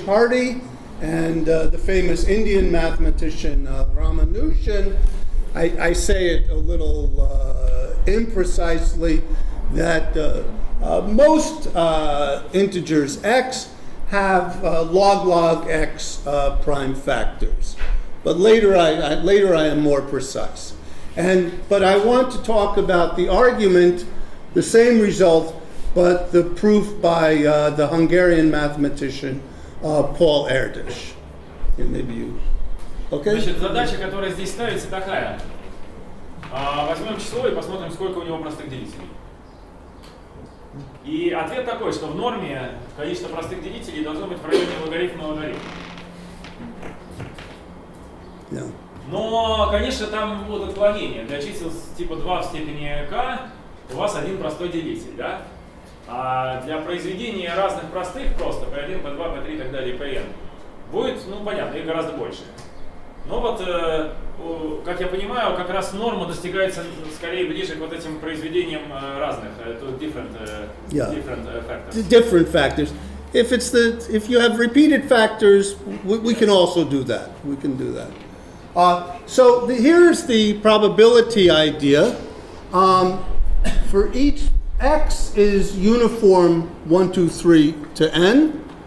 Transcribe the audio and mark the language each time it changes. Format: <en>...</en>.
<en>Hardy and the famous Indian mathematician Ramanujan, I say it a little imprecisely, that most integers x have log x prime factors, but later I am more precise. But I want to talk about the argument, the same result, but the proof by the Hungarian mathematician Polom Erdős. And maybe you Okay?</en> <ru>Значит, задача, которая здесь ставится, такая. Возьмем число и посмотрим, сколько у него простых делителей. И ответ такой, что в норме количество простых делителей должно быть в районе логарифма логарифма.</ru> <en>Yeah.</en> <ru>Но, конечно, там будут отклонения. Для чисел типа 2 в степени k у вас один простой делитель, да? А для произведения разных простых просто p1, p2, p3 и так далее, pn будет, ну, понятно, их гораздо больше. Но вот, как я понимаю, как раз норма достигается скорее ближе к вот этим произведениям разных,</ru> <en>different factors. Different factors. If you have repeated factors, we can also do that. We can do that. So here's the probability idea. For each x is uniform 1, 2, 3 to n.</en>